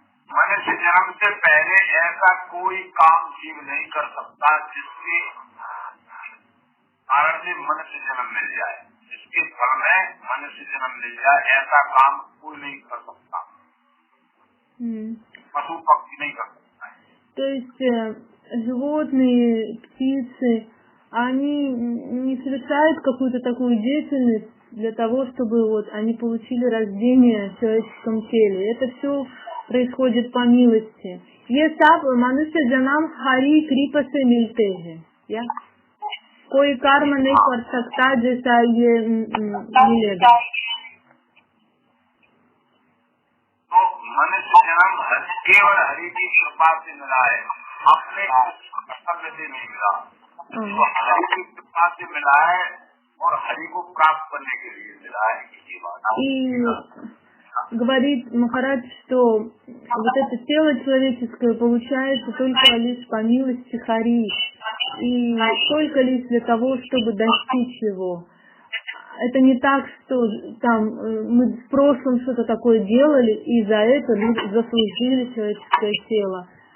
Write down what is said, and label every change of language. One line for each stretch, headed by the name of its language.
Hindi: मनुष्य जन्म से पहले ऐसा कोई काम जीव नहीं कर सकता जिसके कारण से मनुष्य जन्म मिल जाए, जिसके फल में मनुष्य जन्म मिल जाए, ऐसा काम कोई नहीं कर सकता, पशु पक्षी नहीं कर सकता है.
Russian: То есть животные, птицы, они не совершают какую-то такую деятельность для того, чтобы вот они получили рождение в человеческом теле. Это все происходит по милости.
Hindi: ये सब मनुष्य जन्म हरि कृपा से मिलते हैं. या कोई कर्म नहीं कर सकता जैसा ये मिलेगा. तो मनुष्य जन्म केवल हरि की कृपा से मिला है, अपने कर्तव्य से नहीं मिला. तो हरि की कृपा से मिला है और हरि को प्राप्त करने के लिए मिला है, इसी बात।
Russian: И говорит Махарадж, что вот это тело человеческое получается только лишь по милости Хари, и только лишь для того, чтобы достичь его. Это не так, что там мы в прошлом что-то такое делали, и за это заслужили человеческое тело.